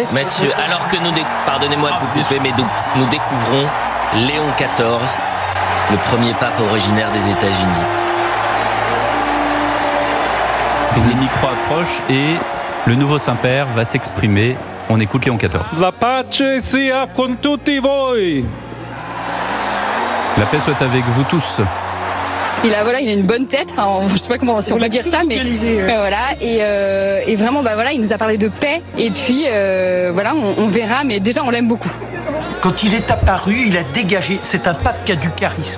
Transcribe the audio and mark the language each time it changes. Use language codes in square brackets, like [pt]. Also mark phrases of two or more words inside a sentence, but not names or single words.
[fr] Mathieu, alors que pardonnez-moi de vous couper, mais nous découvrons Léon XIV, le premier pape originaire des États-Unis. Les micros approchent et le nouveau Saint-Père va s'exprimer. On écoute Léon XIV. [it] La pace sia con tutti voi. [fr] La paix soit avec vous tous. Il a une bonne tête. Enfin, je sais pas comment si on peut dire ça, mais voilà. Et vraiment, il nous a parlé de paix. Et puis, on verra. Mais déjà, on l'aime beaucoup. Quand il est apparu, il a dégagé. C'est un pape qui a du charisme.